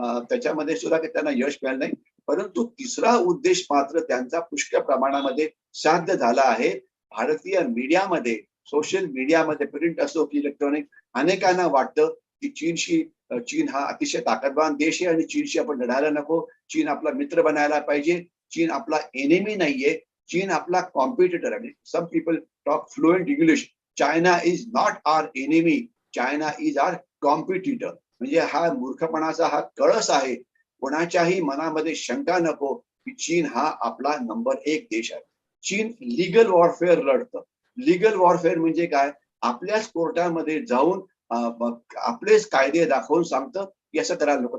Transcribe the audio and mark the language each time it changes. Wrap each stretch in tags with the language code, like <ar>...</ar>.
<mr>त्याच्यामध्ये सुद्धा त्यांना यश मिळालं नाही. परंतु तिसरा उद्देश मात्र त्यांचा पुष्कळ प्रमाणामध्ये साध्य झाला आहे. भारतीय मीडियामध्ये, सोशल मीडियामध्ये, प्रिंट असो की इलेक्ट्रॉनिक, अनेकांना वाटतं की चीन हा अतिशय ताकदवान देश आहे आणि चीनशी आपण लढायला नको. चीन आपला मित्र बनायला पाहिजे. चीन आपला एनिमी नाहीये. चीन आपला कॉम्पिटिटर आहे.</mr> <en>Some people talk fluent English. China is not our enemy, China is our competitor.</en> <mr>म्हणजे हा मूर्खपणाचा हा कळस आहे. कोणाच्याही मनामध्ये शंका नको की चीन हा आपला नंबर 1 देश आहे. चीन लीगल वॉरफेअर लढतं. लीगल वॉरफेअर म्हणजे काय? आपल्याच कोर्टामध्ये जाऊन आपलेच कायदे दाखवून सांगतं की असं करायला नको.</mr>